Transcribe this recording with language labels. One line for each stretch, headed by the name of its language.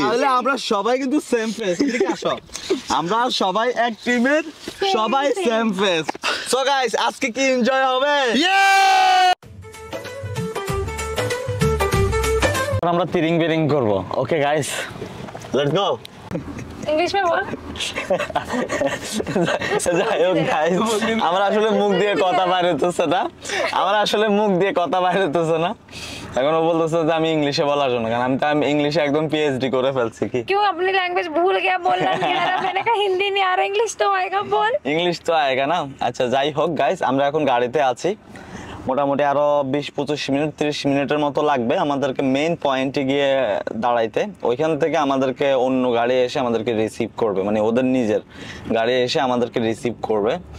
Bangla: তাহলে আমরা সবাই কিন্তু সেম ফেস ঠিক আছে আমরা সবাই এক টিমের সবাই সেম ফেস সো গাইস আজকে কি এনজয় হবে আমরা তিরিং বিরিং করব
English: okay guys let's go
Hindi: English में बोल
Bangla: যাই হোক গাইস আমরা আসলে মুখ দিয়ে কথা বাইরে হতেছে না এখন ও বলতেছে যে আমি ইংলিশে বলার জন্য কারণ আমি ইংলিশে একদম পিএইচডি করে ফেলছি কি
Hindi: क्यों अपनी लैंग्वेज भूल गया बोलना नहीं आ रहा मैंने कहा हिंदी नहीं आ रहा इंग्लिश तो आएगा बोल ইংলিশ তো আয়েগা না
Bangla: আচ্ছা যাই হোক গাইস আমরা এখন গাড়িতে আছি মোটামুটি আরো 20-25 মিনিট 30 মিনিটের মতো লাগবে আমাদেরকে মেইন পয়েন্টে গিয়ে দাঁড়াইতে ওইখান থেকে আমাদেরকে অন্য গাড়ি এসে আমাদেরকে রিসিভ করবে মানে ওদের নিজের গাড়ি এসে আমাদেরকে রিসিভ করবে